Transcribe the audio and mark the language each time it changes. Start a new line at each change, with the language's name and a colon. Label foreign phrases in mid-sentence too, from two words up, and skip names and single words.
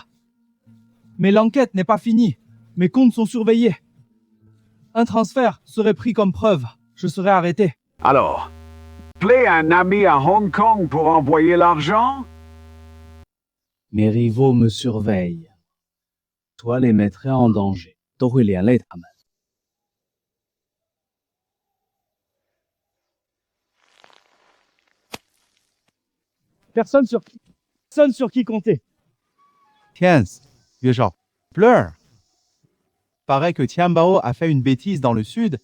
French: Mais l'enquête n'est pas finie. Mes comptes sont surveillés. Un transfert serait pris comme preuve. Je serais arrêté. Alors, appelez un ami à Hong Kong pour envoyer l'argent? Mes rivaux me surveillent. Toi les mettrais en danger.
Chinese: 都会连累他们。
French: Personne sur qui compter. Tiens, vieux Zhao, pleure. Paraît que Tianbao a fait une bêtise dans le sud.